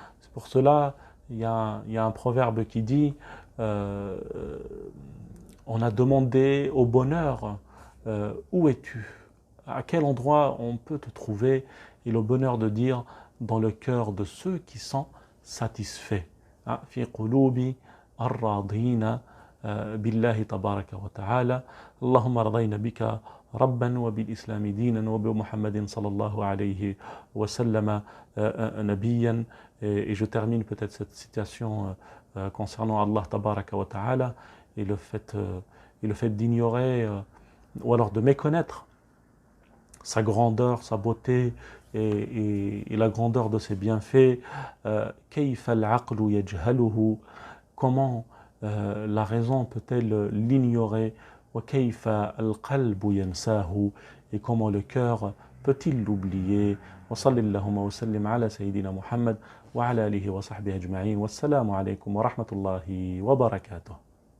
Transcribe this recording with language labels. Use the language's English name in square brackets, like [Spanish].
[French] C'est pour cela, il y a un proverbe qui dit on a demandé au bonheur où es-tu? À quel endroit on peut te trouver? Et le bonheur de dire dans le cœur de ceux qui sont satisfaits. [Arabic] في قلوب الراضين بالله تبارك وتعالى. اللهم رضينا بك ربا وبالإسلام دينا وبمحمد صلى الله عليه وسلم نبيا. [French] Et je termine peut-être cette citation concernant Allah tabaraka wa ta'ala et le fait d'ignorer ou alors de méconnaître sa grandeur, sa beauté et la grandeur de ses bienfaits. [Arabic] كيف العقل يجهله, [French] comment la raison peut-elle l'ignorer? [Arabic] وكيف القلب ينساه, [French] et comment le cœur peut-il l'oublier? [Arabic] وصلى اللهم وسلم على سيدنا محمد وعلى آله وصحبه أجمعين. والسلام عليكم ورحمة الله وبركاته.